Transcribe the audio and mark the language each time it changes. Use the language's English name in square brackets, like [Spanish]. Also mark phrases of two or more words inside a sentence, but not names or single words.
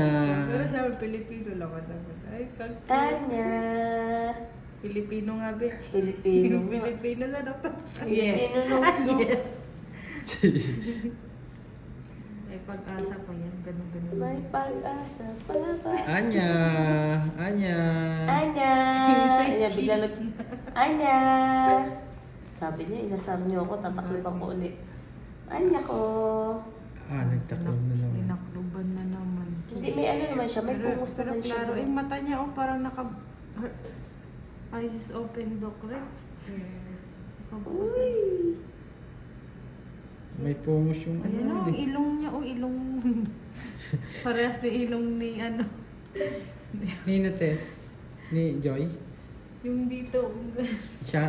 [Filipino] Pero siya, Pilipino lang ka naman. Ay, kag- Anya. Pilipino nga, be. Filipino. Pilipino na dapat. Yes. Filipino nung Yes. Ay, pag-asa pa yan. Ganun-ganun. may pag-asa pa ba? Anya. Anya. Anya. Say Anya, cheese. bigla Anya. Sabi niya, inasam niyo ako, tataklip ako ulit. Anya ko. Ah, nagtaklog na naman. Tinakluban na naman. Hindi, may ano naman siya, may pungos Pero naman siya. klaro, yung mata niya, oh, parang [English] eyes is open, [Filipino] Doc, right? Nakabukas na. Uy. May pungos yung Ayan, oh, ano eh. ilong niya, oh, ilong. Parehas na ilong ni, ano, Nino te? Ni Joy? yung dito. Siya?